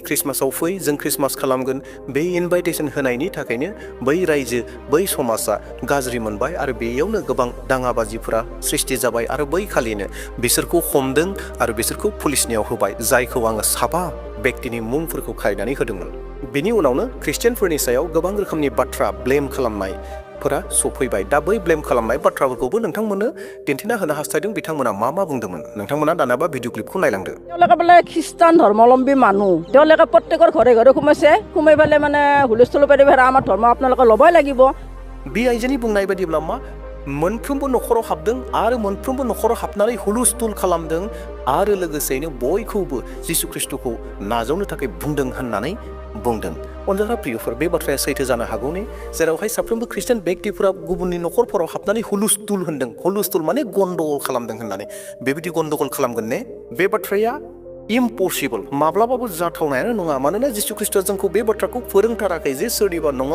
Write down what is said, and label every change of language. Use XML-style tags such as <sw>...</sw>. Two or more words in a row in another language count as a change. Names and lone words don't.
<brx>ख्रिस्टमासाव फै जों ख्रिस्टमास खालामगोन बे इनभाइटेसन होनायनि थाखायनो बै रायजो बै समाजा गाज्रि मोनबाय आरो बेयावनो गोबां दाङाबाजिफोरा सृष्टि जाबाय आरो बै खालिनो बिसोरखौ हमदों आरो बिसोरखौ पुलिसनियाव होबाय जायखौ आङो साबा व्यक्तिनि मुंफोरखौ खायनानै होदोंमोन बेनि उनावनो ख्रिस्टियानफोरनि सायाव गोबां रोखोमनि बाथ्रा ब्लेम खालामनायफोरा सफैबाय दा बै ब्लेम खालामनाय बाथ्राफोरखौबो नोंथांमोननो दिन्थिना होनो हास्थायदों बिथांमोना मा बुंदोंमोन नोंथांमोना दानाबा भिडिअ क्लिपखौ नायलांदो</brx> <as>তেওঁলোকে বোলে খ্ৰীষ্টান ধৰ্মাৱলম্বী মানুহ তেওঁলোকে প্ৰত্যেকৰ ঘৰে ঘৰে সোমাই পেলাই মানে হুলস্থুল পাৰি আমাৰ ধৰ্ম আপোনালোকে ল'বই লাগিব</as> <brx>बे आइजोनि बुंनाय बायदिब्ला मा मोनफ्रोमबो नखराव हाबदों आरो मोनफ्रोमबो नखराव हाबनानै हुलुस्थुल खालामदों आरो लोगोसेयैनो बयखौबो जिसु ख्रिस्टखौ नाजावनो थाखाय बुंदों होननानै बुंदों अनजाग्रा प्रियफोर बे बाथ्राया सैथो जानो हागौनि जेरावहाय साफ्रोमबो ख्रिस्टियान व्यक्तिफोरा गुबुननि नखरफोराव हाबनानै हुलुस्थुल होनदों हुलुस्थुल माने गन्दगल खालामदों होननानै बेबायदि गन्दगल खालामगोन ने बे बाथ्राया इम्पसिबल माब्लाबाबो जाथावनायानो नङा मानोना जिसु ख्रिस्टआ जोंखौ बे बाथ्राखौ फोरोंथाराखै जे सोरनिबा</brx>